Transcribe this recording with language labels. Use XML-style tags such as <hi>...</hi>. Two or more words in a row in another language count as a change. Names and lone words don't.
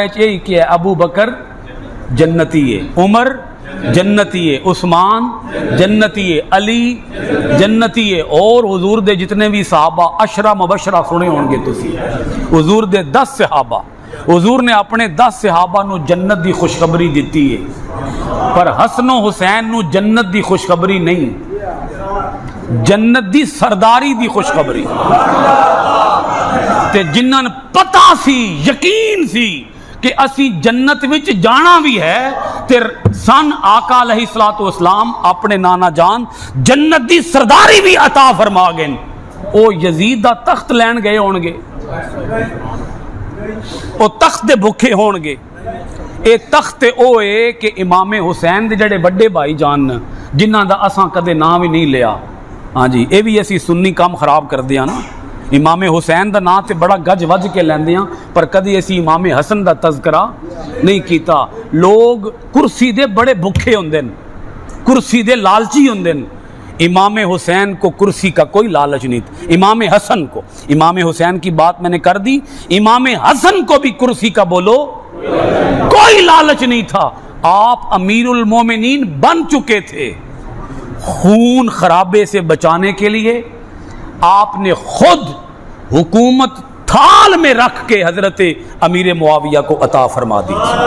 <pa>یہی کیا ہے، ابو بکر جنتی ہے، عمر جنتی ہے، عثمان جنتی ہے، علی جنتی ہے، اور حضور دے جتنے بھی صحابہ عشرہ مبشرہ سنے ہوں گے تسی، حضور دے 10 صحابہ، حضور نے اپنے 10 صحابہ نو جنت دی خوشخبری دیتی ہے، پر حسن و حسین نو جنت دی خوشخبری نہیں، جنت دی سرداری دی خوشخبری، تے جنہاں پتہ سی، یقین سی کہ اسی جنت وچ جانا بھی ہے، تے سن آقا</pa> <ar>علیہ السلام</ar> <pa>اپنے نانا جان جنت دی سرداری بھی عطا فرما گئے، او یزید دا تخت لین گئے ہون گے، او تخت دے بھکھے ہون گے، اے تخت او اے کہ امام حسین دے جڑے بڑے بھائی جان جنہاں دا اساں کدے نام ہی نہیں لیا، ہاں جی اے بھی اسی سنی کام خراب کر دیا نا، امام حسین دا نام تے بڑا گج وج کے لیندے ہیں پر کدی اسی امام حسن دا تذکرہ نہیں کیتا۔ لوگ کرسی دے بڑے بھکھے ہوندے ہیں، کرسی دے لالچی ہوندے ہیں،</pa> <ur>امام حسین کو کرسی کا کوئی لالچ نہیں تھا، امام حسن کو، امام حسین کی بات میں نے کر دی، امام حسن کو بھی کرسی کا بولو کوئی لالچ نہیں تھا، آپ امیر المومنین بن چکے تھے، خون خرابے سے بچانے کے لیے آپ نے خود حکومت تھال میں رکھ کے حضرت امیر معاویہ کو عطا فرما دی،</ur>